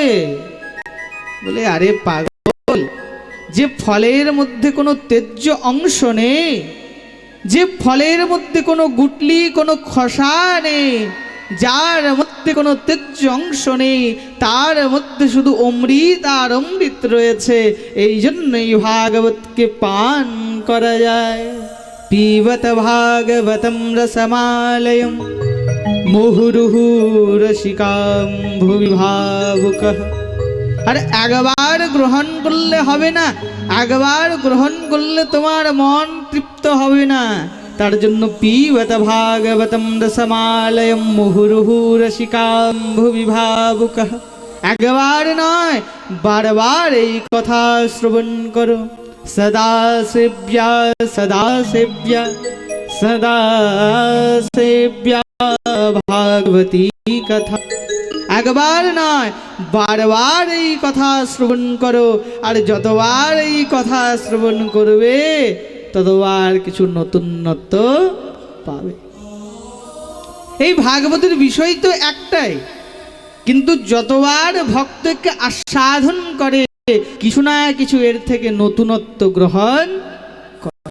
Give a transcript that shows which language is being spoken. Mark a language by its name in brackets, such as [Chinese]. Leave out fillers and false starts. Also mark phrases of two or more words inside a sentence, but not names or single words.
[Bangla] বলে আরে পাগল, যে ফলের মধ্যে কোনো তেজ্য অংশ নেই, যে ফলের মধ্যে কোনো গুটলি, কোনো খোসা নেই, যার মধ্যে কোনো তেজ্য অংশ নেই, তার মধ্যে শুধু অমৃত আর অমৃত রয়েছে, এই জন্যই ভাগবতকে পান করা যায়। [Sanskrit] पीबत भागवतम रसमालयम मुहुर्हु रसिकाम भुवि भावुकः। [Bangla] আর একবার গ্রহণ করলে হবে না, একবার গ্রহণ করলে তোমার মন তৃপ্ত হবে না, তার জন্য [Sanskrit] पीबत भागवतम रसमालयम मुहुर्हु रसिकाम भुवि भावुकः। [Bangla] একবার নয়, বারবার এই কথা শ্রবণ করো। [Sanskrit] सदा सेव्या सदा सेव्या सदा सेव्या भागवती कथा। [Bangla] একবার নয়, বারবার এই কথা শ্রবণ করো, আর যতবার এই কথা শ্রবণ করবে ততবার কিছু নতুনত্ব পাবে। এই ভাগবতের বিষয় তো একটাই, কিন্তু যতবার ভক্তকে আস্বাদন করে কিছু না কিছু এর থেকে নতুনত্ব গ্রহণ করে।